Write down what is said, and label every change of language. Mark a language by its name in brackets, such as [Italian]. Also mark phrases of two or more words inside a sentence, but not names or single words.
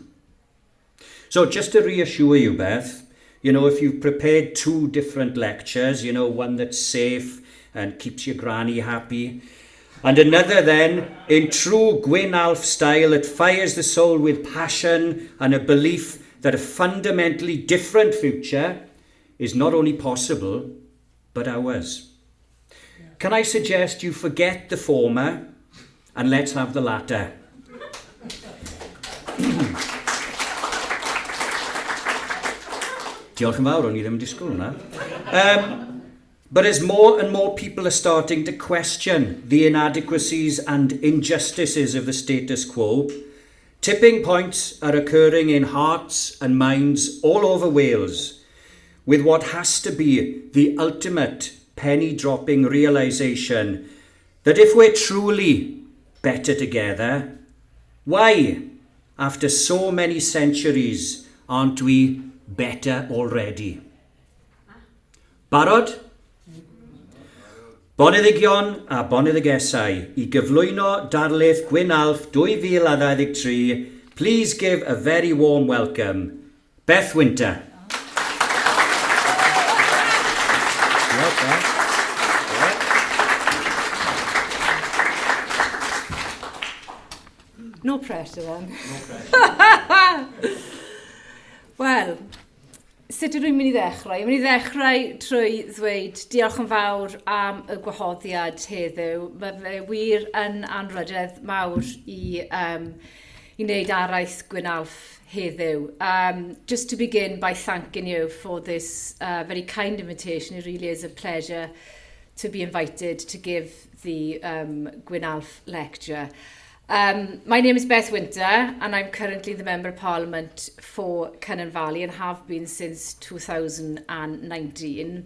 [English] So just to reassure you, Beth, if you've prepared two different lectures, one that's safe and keeps your granny happy, and another then, in true Gwyn Alf style, that fires the soul with passion and a belief that a fundamentally different future is not only possible, but ours. Can I suggest you forget the former and let's have the latter? [Welsh] Diolch yn fawr, o'n I ddim yn disgwyl hwnna. [English] But as more and more people are starting to question the inadequacies and injustices of the status quo, tipping points are occurring in hearts and minds all over Wales, with what has to be the ultimate penny-dropping realisation that if we're truly better together, why, after so many centuries, aren't we better already? [Welsh] Barod? Boneddigion a boneddigesau I gyflwyno Darlith Gwyn Alf 2023. [English] Please give a very warm welcome, Beth Winter. No pressure then. No pressure. [Welsh] Wel, sut ydw i'n mynd I ddechrau? I'n mynd I ddechrau trwy ddweud diolch yn fawr am y gwahoddiad heddiw. Mae fe wir yn anrhydedd mawr I i wneud araith Gwyn Alf heddiw. [English] Just to begin by thanking you for this very kind invitation. It really is a pleasure to be invited to give the Gwyn Alf lecture. My name is Beth Winter and I'm currently the Member of Parliament for Cynon Valley and have been since 2019.